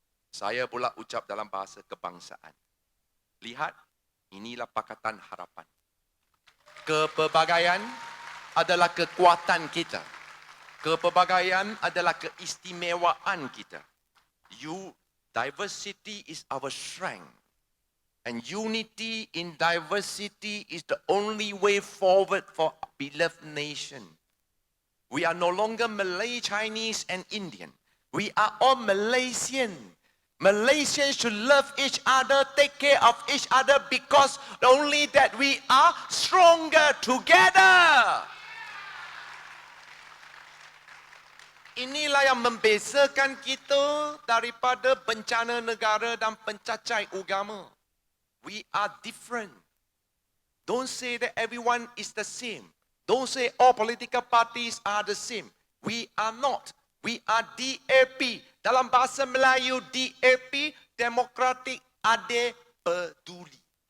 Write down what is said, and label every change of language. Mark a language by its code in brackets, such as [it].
[ms] Saya pula ucap dalam bahasa kebangsaan. Lihat, inilah Pakatan Harapan. Kepelbagaian adalah kekuatan kita. Kepelbagaian adalah keistimewaan kita. [en] Diversity is our strength. And unity in diversity is the only way forward for a beloved nation. We are no longer Malay, Chinese, and Indian. We are all Malaysian. Malaysians should love each other, take care of each other, because only that we are stronger together. [ms] Inilah yang membezakan kita daripada bencana negara dan pencacai agama. [en] We are different. Don't say that everyone is the same. Don't say all political parties are the same. We are not. We are DAP. [ms] Dalam bahasa Melayu, DAP, Democratic Adil Peduli.